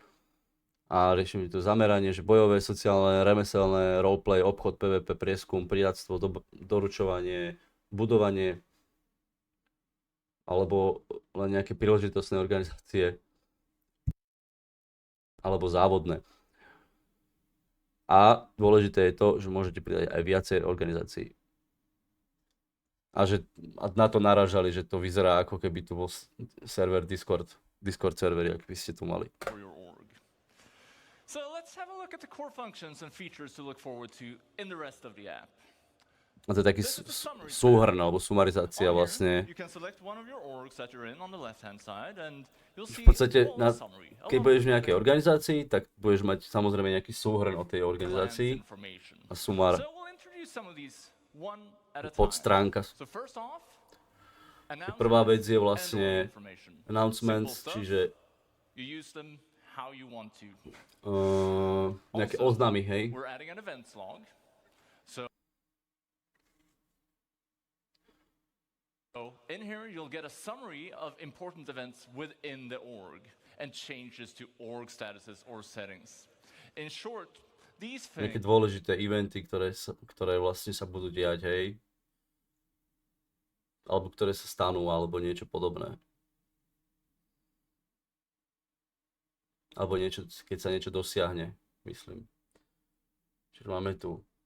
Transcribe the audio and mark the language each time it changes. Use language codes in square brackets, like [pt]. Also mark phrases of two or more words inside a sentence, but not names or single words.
[sk] A riešime to zameranie, že bojové, sociálne, remeselné, roleplay, obchod, PvP, prieskum, pridáctvo, doručovanie, budovanie alebo len nejaké príležitostné organizácie alebo závodné. A dôležité je to, že môžete pridať aj viacej organizácií. A na to narážali, že to vyzerá ako keby tu bol server Discord server, ak by ste tu mali. [en] So let's have a look at the core functions and features to look forward to in the rest of the app. [sk] A to je taký súhrn alebo sumarizácia vlastne. V podstate, keď budeš v nejakej organizácii, tak budeš mať samozrejme nejaký súhrn o tej organizácii a sumár. Podstránka. Prvá vec je vlastne announcements, čiže nejaké oznámy, hej. [en] So in here you'll get a summary of important events within the org and changes to org statuses or settings. In short, these things... [sk] Nejaké dôležité eventy, ktoré vlastne sa budú diať, hej. Alebo ktoré sa stanú, alebo niečo podobné. Alebo niečo, keď sa niečo dosiahne, myslím. Čiže máme tu.